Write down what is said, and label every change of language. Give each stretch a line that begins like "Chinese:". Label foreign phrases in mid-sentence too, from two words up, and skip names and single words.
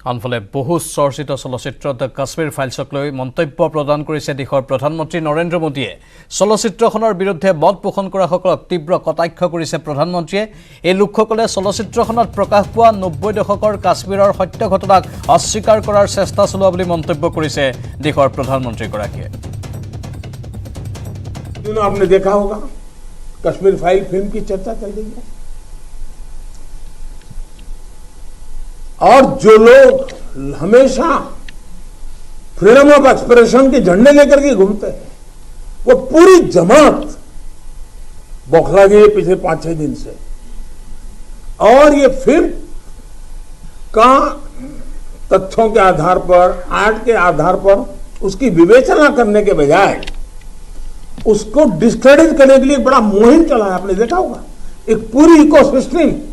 Assamese: আনফালে বহু চৰ্চিত চলচ্চিত্ৰ দ্য কাশ্মীৰ ফাইলছক লৈ মন্তব্য প্ৰদান কৰিছে দেশৰ প্ৰধানমন্ত্ৰী নৰেন্দ্ৰ মোদীয়ে চলচ্চিত্ৰখনৰ বিৰুদ্ধে মত পোষণ কৰাসকলক তীব্ৰ কটাক্ষ কৰিছে প্ৰধানমন্ত্ৰীয়ে এই লোকসকলে চলচ্চিত্ৰখনত প্ৰকাশ পোৱা 90 দশকৰ কাশ্মীৰৰ সত্য ঘটনাক অস্বীকাৰ কৰাৰ চেষ্টা চলোৱা বুলি মন্তব্য কৰিছে দেশৰ প্ৰধানমন্ত্ৰীগৰাকীয়ে
Hindi: आपने देखा होगा कश्मीर फाइल फिल्म की चर्चा चल रही है और जो लोग हमेशा फ्रीडम
English: of expression
Hindi: के झंडे लेकर के घूमते हैं वो पूरी जमात बौखला गई पिछले 5-6 दिन से और ये फिल्म का तथ्यों के आधार पर आर्ट के आधार पर उसकी विवेचना करने के बजाय उसको डिस्क्रेडिट करने के लिए बड़ा मुहिम चला है आपने देखा होगा एक पूरी इकोसिस्टम